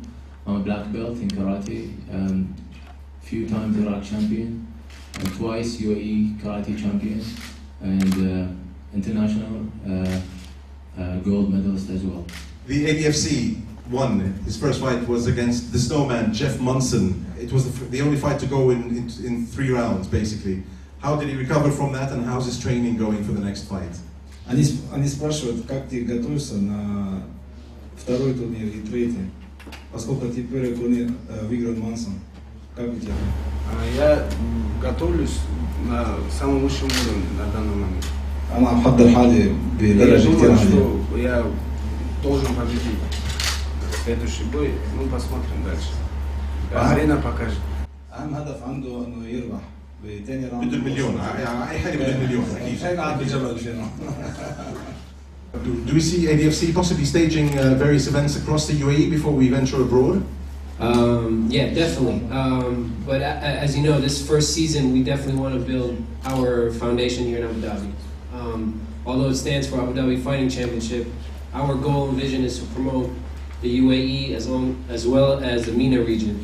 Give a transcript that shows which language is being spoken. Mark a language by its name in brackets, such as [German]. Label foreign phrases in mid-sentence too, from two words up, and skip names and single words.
[English] I'm a black belt in karate, few times Iraq champion, and twice UAE karate champion, and international gold medalist as well. The ADFC won. His first fight was against the Snowman, Jeff Munson. It was the only fight to go in 3 rounds, basically. How did he recover from that, and how's his training going for the next fight? [Russian] Они спрашивают, как ты готовишься на второй турнир и третий, поскольку ты первый турнир выиграл Мансон. Как у тебя? Я готовлюсь на самом высшем уровне на данный момент. [Arabic] أنا محضر حالي [Russian] Я [Arabic] بدرجة [Russian] думаю, [Arabic] كتير عالية. [Russian] что я должен победить. Следующий бой, ну посмотрим дальше. Арена покажет. [Arabic] أهم هدف عنده إنه يربح بتاني راوند. بده المليون. أي حاجة بده المليون. هيك قاعد بجبل فينا. [English] Do we see ADFC possibly staging various events across the UAE before we venture abroad? Yeah, definitely. But as you know, this first season, we definitely want to build our foundation here in Abu Dhabi. Although it stands for Abu Dhabi Fighting Championship, our goal and vision is to promote the UAE as well as the MENA region.